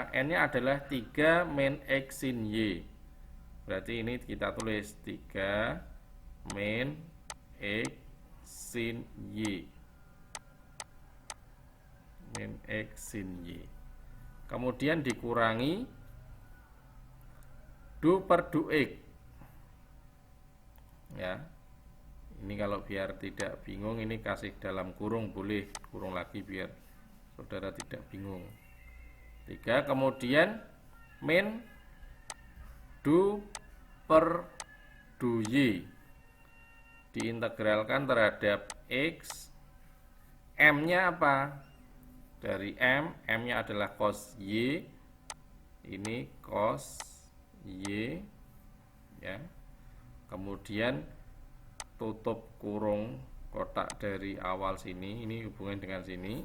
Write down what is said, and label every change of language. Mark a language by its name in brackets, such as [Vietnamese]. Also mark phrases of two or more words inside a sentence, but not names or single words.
[Indonesian] N-nya adalah 3 min x sin y. Berarti ini kita tulis 3 min x sin y. Min x sin y. Kemudian dikurangi du per du x. Ya. Ini kalau biar tidak bingung, ini kasih dalam kurung, boleh kurung lagi biar saudara tidak bingung. 3 kemudian min du per du y diintegralkan terhadap x. M-nya apa? Dari M-nya adalah cos y. Ini cos y, ya. Kemudian tutup kurung kotak dari awal sini, ini hubungan dengan sini.